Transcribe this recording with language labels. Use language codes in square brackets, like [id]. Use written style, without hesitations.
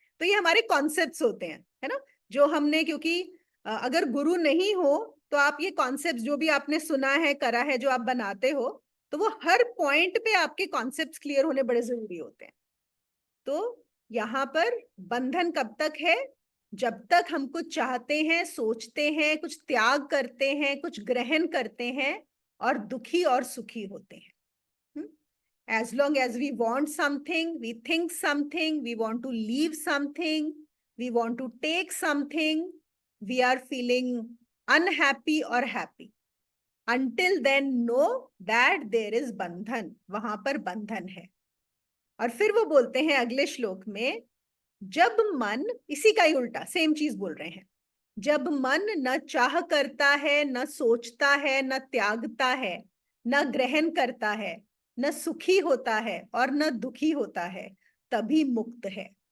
[hi] तो ये हमारे कॉन्सेप्ट्स होते हैं, है ना, जो हमने, क्योंकि अगर गुरु नहीं हो तो आप ये कॉन्सेप्ट्स जो भी आपने सुना है, करा है, जो आप बनाते हो, तो वो हर पॉइंट पे आपके कॉन्सेप्ट्स क्लियर होने बड़े जरूरी होते हैं। तो यहाँ पर बंधन कब तक है, जब तक हम कुछ चाहते हैं, सोचते हैं, कुछ त्याग करते हैं, कुछ ग्रहण करते हैं, और दुखी और सुखी होते हैं। [en] As long as we want something, we think something, we want to leave something, we want to take something, we are feeling unhappy or happy. Until then, know that there is bandhan, [hi] वहां पर बंधन है। और फिर वो बोलते हैं अगले श्लोक में, जब मन, इसी का ही उल्टा सेम चीज बोल रहे हैं, जब मन न चाह करता है, न सोचता है, न त्यागता है, न ग्रहण करता है, न सुखी होता है और न दुखी होता है, तभी मुक्त है।